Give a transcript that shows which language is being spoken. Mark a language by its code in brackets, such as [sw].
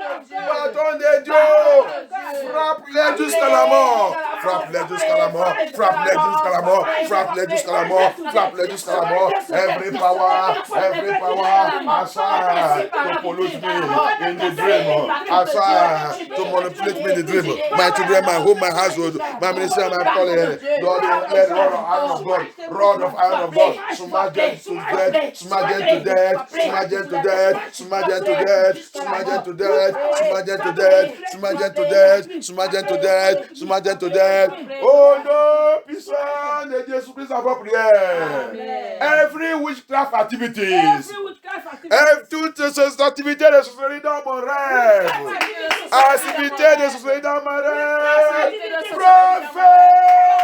[fr] Bâton de Dieu. Frappe-les jusqu'à la mort. Frappe-les jusqu'à la mort. Frappe-les jusqu'à la mort. Frappe-les jusqu'à la mort. Frappe-les jusqu'à la mort. [en] Every power assigned to pollute me in the dream. Assigned to manipulate me in the dream. My children, my home, my household, my ministry, my calling. Lord, let the rod of iron of God, smash them to death, smash them to death, smash them to death, smash them to death, smash them to death, smash them to death, smash them to death, smash them to death, smash them to death. [fr] Oh no, puissant de Jésus-Christ à votre prière. [en] Every witchcraft activities, [fr] toutes ces activités de sorcellerie dans mon rêve, activités de sorcellerie dans mon rêve, prophète.